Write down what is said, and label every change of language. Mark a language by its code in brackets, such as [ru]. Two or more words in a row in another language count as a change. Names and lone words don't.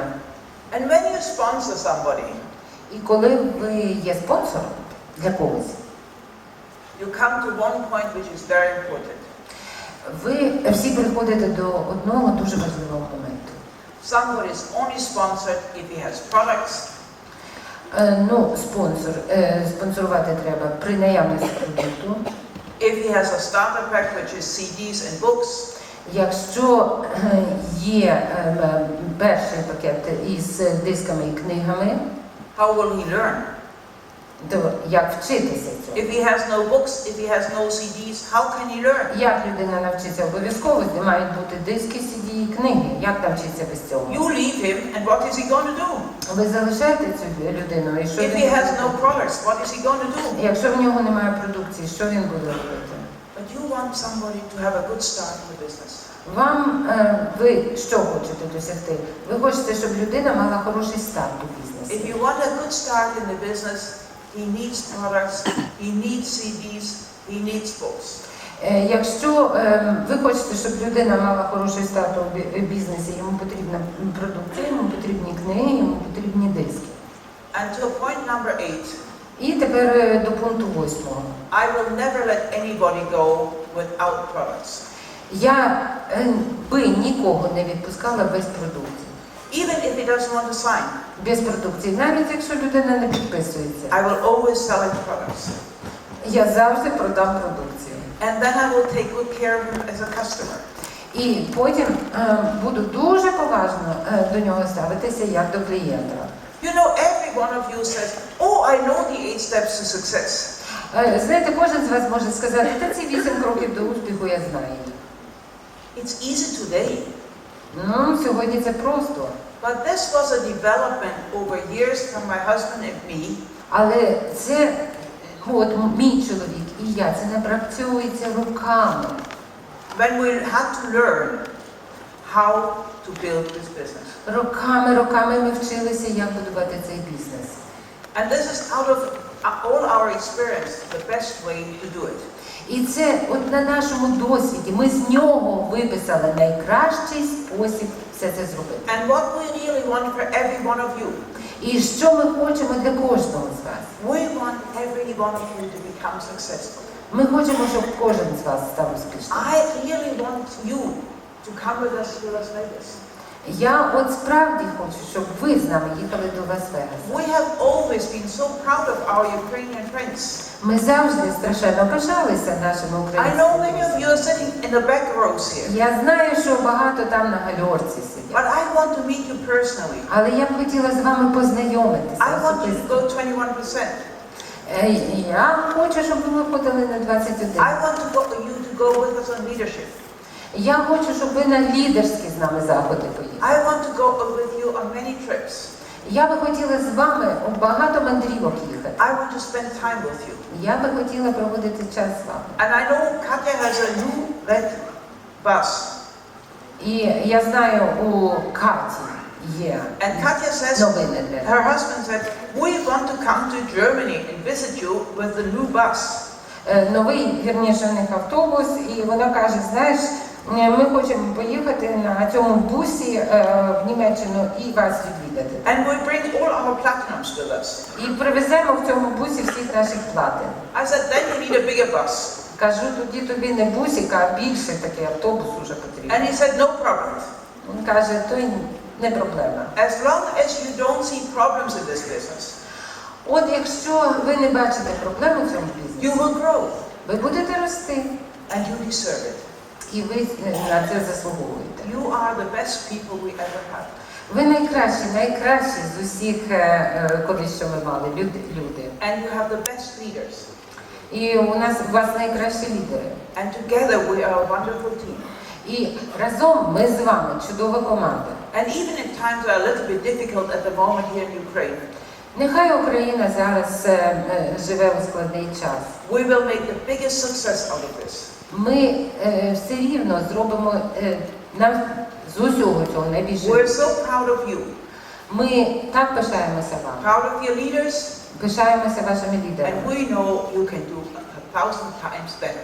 [en] And when you sponsor somebody, [uk] І коли ви є спонсором для когось, [en] you come to one point which is very important. [uk] ви всі приходите до одного дуже важливого моменту. [en] Somebody is only sponsored if he has products, [uk] Спонсорувати треба при наявності продукту. [en] if he has a starter pack which is CDs and books, [uk] Якщо є перший пакет із дисками і книгами, [en] how will he learn? [uk] то як вчитися цього? [en] If he has no books, if he has no CDs, how can he learn? [uk] Як людина навчиться? Обов'язково мають бути диски, CD і книги. Як навчитися без цього? [en] You leave him, and what is he going to do? [uk] Ви залишаєте цю людину, і що [en] If [uk] він [en] he has [uk] буде? [en] no products, what is he going to do? [uk] Якщо в нього немає продукції, що він буде робити? [en] But you want somebody to have a good start in the business. [uk] Ви що хочете досягти? Ви хочете, щоб людина мала хороший старт у [en] If [uk] бізнесі. [en] you want a good start in the business, he needs products, he needs CDs, he needs books. [uk] Якщо ви хочете, щоб людина мала хороший старт у бізнесі, йому потрібна продукція, йому потрібні книги, йому потрібні диски. [en] And to point number 8, [uk] І тепер до пункту 8. [en] I will never let anybody go without products. [uk] Я би нікого не відпускала без продукції. [en] Even if he doesn't want to sign, [uk] Без продукції, навіть якщо людина не підписується. [en] I will always sell him products. [uk] Я завжди продам продукцію. [en] And then I will take good care of him as a customer. [uk] І потім буду дуже поважно до нього ставитися як до клієнта. [en] You know, every one of you says, oh, I know the 8 steps to success. [uk] Знаєте, кожен з вас може сказати, та ці 8 кроків до успіху я знаю. [en] It's easy today. [uk] Сьогодні це просто. [en] But this was a development over years from my husband and me. [uk] Але це, мій чоловік і я, це напрацьовується руками. [en] When we had to learn how to build this business. [uk] Роками ми вчилися, як будувати цей бізнес. [en] And this is out of all our experience, the best way to do it. [uk] І це от на нашому досвіді, ми з нього виписали найкращий спосіб все це зробити. [en] And what we really want for every one of you. [uk] І що ми хочемо для кожного з вас? [en] We want every one of you to become successful. [uk] Ми хочемо, щоб кожен з вас став успішним. [en] I really want you to come with us to Las Vegas. [uk] Я от справді хочу, щоб ви з нами їхали до Лас-Вегаса. [en] We have always been so proud of our Ukrainian friends. [uk] Ми завжди страшенно пишалися нашими [en] I know [uk] українськими [en] many of [uk] друзями. [en] you are sitting in the back rows here. [uk] Я знаю, що багато там на гальорці [en] But [uk] сидять. [en] I want to meet you personally. [uk] Але я б хотіла з вами познайомитися [en] I want you to [uk] особисто. [en] go 21%. [uk] Я хочу, щоб ви виходили на 21. [en] I want you to go with us on leadership. [uk] Я хочу, щоб ви на лідерські з нами заходи поїхали. [en] I want to go with you on many trips. [uk] Я би хотіла з вами у багато мандрівок їхати. [en] I want to spend time with you. [uk] Я би хотіла проводити час з вами. [en] And I know Katja has a new red bus. [uk] І я знаю, у Каті є [en] And Katja says, [uk] новини для [en] her [uk] нас. [en] husband said, we want to come to Germany and visit you with the new bus. [uk] Новий, вірніше, у них автобус, і вона каже, знаєш, ми хочемо поїхати на цьому бусі в Німеччину і вас відвідати. [en] And we bring all our platinums with us. [uk] І привеземо в цьому бусі всіх наших платин. [en] I said, then you need a bigger bus. [uk] Кажу, тоді тобі не бусик, а більше такий автобус уже потрібен. [en] And he said, no problem. [uk] Він каже, то й не проблема. [en] As long as you don't see problems in this business, [uk] От якщо ви не бачите проблеми в цьому [en] you [uk] бізнесі, [en] will grow [uk] ви будете рости, [en] and you deserve it. [uk] і ви на це заслуговуєте. [en] You are the best people we ever had. [uk] Ви найкращі з усіх, колись що ми мали, люди. [en] And you have the best leaders. [uk] І у вас найкращі лідери. [en] And together we are a wonderful team. [uk] І разом ми з вами чудова команда. [en] And even if times are a little bit difficult at the moment here in Ukraine, [uk] Нехай Україна зараз живе у складний час. [en] We will make the biggest success out of this. [uk] Ми все рівно зробимо нам з усього цього найбільше. [en] We're so proud of you. [uk] Ми так пишаємося вами. [en] Proud of your leaders. [uk] Пишаємося вашими лідерами. [en] And we know you can do 1,000 times better.